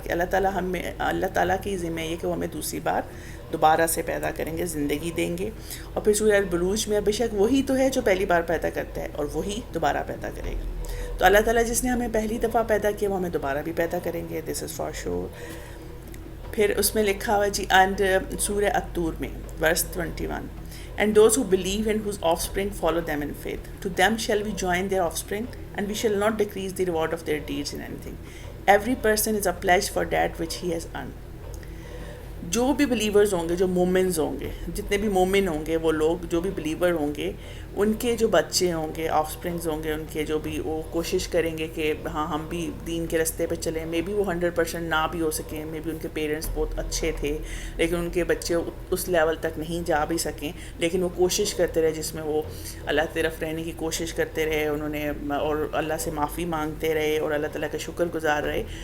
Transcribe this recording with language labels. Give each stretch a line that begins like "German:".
Urdu: کہ اللہ تعالیٰ کی ذمہ یہ کہ وہ ہمیں دوسری بار دوبارہ سے پیدا کریں گے، زندگی دیں گے. اور پھر سورہ البروج میں بے شک وہی تو ہے جو پہلی بار پیدا کرتا ہے اور وہی دوبارہ پیدا کرے گا. تو اللہ تعالیٰ جس نے ہمیں پہلی دفعہ پیدا کیا وہ ہمیں دوبارہ بھی پیدا کریں گے، دس از فار شور.
English: پھر اس میں لکھا ہوا جی، اینڈ سورہ الطور میں verse 21، and those who believe and whose offspring follow them in faith, to them shall we join their offspring, and we shall not decrease the reward of their deeds in anything. Every person is a pledge for that which he has earned.
Urdu: جو بھی believers ہوں گے، جو مومنز ہوں گے، جتنے بھی مومن ہوں گے، وہ لوگ جو بھی بلیور ہوں گے، ان کے جو بچے ہوں گے، آف سپرنگز ہوں گے، ان کے جو بھی، وہ کوشش کریں گے کہ ہاں ہم بھی دین کے راستے پہ چلیں. مے بی وہ 100% نہ بھی ہو سکیں، مے بی ان کے پیرنٹس بہت اچھے تھے لیکن ان کے بچے اس لیول تک نہیں جا بھی سکیں، لیکن وہ کوشش کرتے رہے جس میں وہ اللہ کی طرف رہنے کی کوشش کرتے رہے انہوں نے، اور اللہ سے معافی مانگتے رہے اور اللہ تعالیٰ کا شکر گزار رہے.